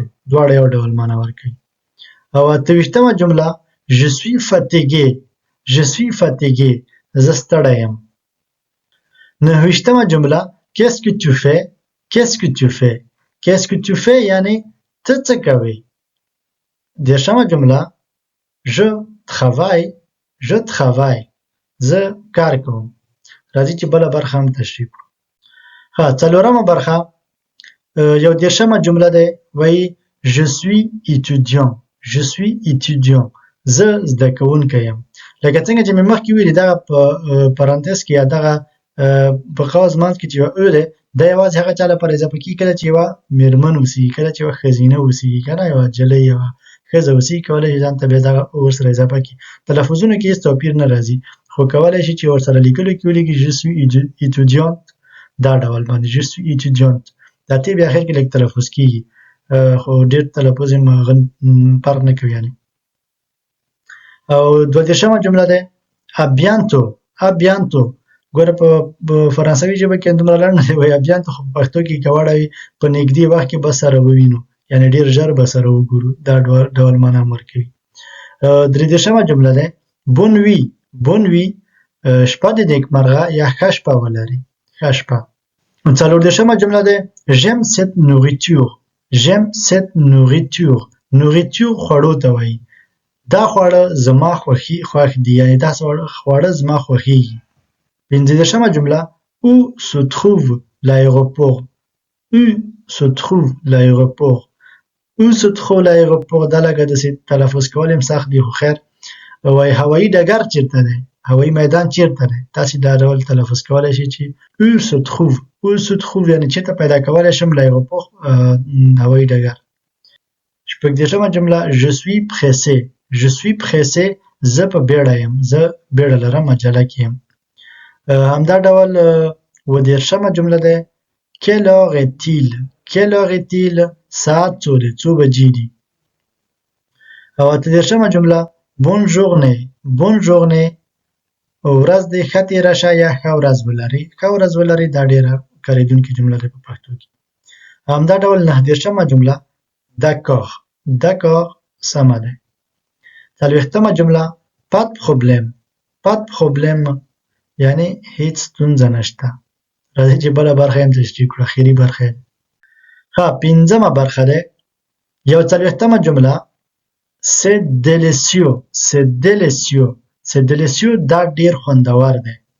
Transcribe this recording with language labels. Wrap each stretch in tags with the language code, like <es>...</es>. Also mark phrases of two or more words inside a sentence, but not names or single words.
<ps>دواړه یو ډول معنی ورکوي. او 28مه جمله</ps> <fr>je suis fatigué. je suis fatigué</fr> <ps>زه ستړی یم. 29مه جمله</ps> <fr>qu'est-ce que tu fais. qu'est-ce que tu fais. qu'est-ce que tu fais</fr> <ps>یعنی ته څه کوې. 30مه جمله</ps> <fr>je travaille. je travaille</fr> <ps>زه کار کوم. راځي چې بله برخه هم تشریح کړو. ها 4مه برخه 31مه جمله ده وایي</ps> <fr>je suis étudiant. je suis étudiant</fr> <ps>زه زده کوونکی یم. لکه څنګه چې مې مخکې ویلي دغه په پرانتز کې یا دغه په قوس منځ کې چې یوه او ده دا یوازې هغه چا لپاره اضافه کېږي کله چې یوه میرمن اوسېږي، کله چې یوه ښځینه اوسېږي، که نه یوه نجلۍ یوه ښځه اوسېږي کولی شي ځان ته بیا دغه او ورسره اضافه کړي. تلفظونو کې هېڅ توپیر نه راځي، خو کولی شي چې ورسره لیکلو کې ولیکي</ps> <fr>je suis étudiante</fr> <ps>دا ډول باندې</ps> <fr>je suis étudiante.</fr> <ps>دا تی بیا اخر کې لږ تلفظ کېږي خو ډېر تلفظ یې فرق نه کوي یعنې. او 32مه جمله ده</ps> <fr>à bientôt. à bientôt</fr> <ps>ګوره په فرانسوي ژبه کې دومره لنډ نه دی وایي</ps> <fr>à bientôt،</fr> <ps>خو په پښتو کې که واړوي په نږدې وخت کې به سره ووینو، یعنې ډېر ژر به سره وګورو. دا ډول معنی هم ورکوي. 33مه جمله ده</ps> <fr>bonne nuit. bonne nuit</fr> <ps>شپه دې نیکمرغه یا ښه شپه ولري، ښه شپه. 34مه جمله ده</ps> <fr>j'aime cette nourriture. j'aime cette nourriture.</fr> <ps>nourriture خوړو ته وایي. دا خواړه زما خوښ دي، یعنې دا خواړه زما خوښېږي. 35مه جمله</ps> <fr>où se trouve l'aéroport. où se trouve l'aéroport. où se trouve l'aéroport</fr> <ps>دا لږه داسې تلفظ کول هم سخت دي خو خیر وایي هوایي ډګر چېرته دی، هوایي میدان چېرته دی. تاسې دا ډول تلفظ کولی شئ چې</ps> <fr>où se trouve. où se trouve</fr> <ps>یعنې چېرته پیدا کولی شم l'aéroport هوایي ډګر. 36مه جمله</ps> <fr>je suis pressé. je suis pressé</fr> <ps>زه په بیړه یم، زه بیړه لرم، عجله کې یم. همدا ډول 30مه جمله ده</ps> <fr>quelle heure est-il. quelle heure est-il</fr> <ps>ساعت څو دی، څو بجې دي. او 38مه جمله</ps> <fr>bonne journée. bonne journée</fr> <ps>ورځ دې ښه تېره شه یا ښه ورځ ولري، ښه ورځ ولري دا ډېره کارېدونکې جمله ده په پښتو کې. همدا ډول 39مه جمله d'accord. d'accord سمه ده. 40مه جمله</ps> <fr>pas de problème.</fr> <ps>pas de problème یعنی هیڅ ستونزه نشته. راځي چې بله برخه هم تشریح کړو، اخري برخه یې. ښه 5مه برخه ده 41مه جمله</ps> <fr>c'est délicieux. c'est délicieux. c'est délicieux</fr> <ps>دا ډېر خوندور دی.</ps>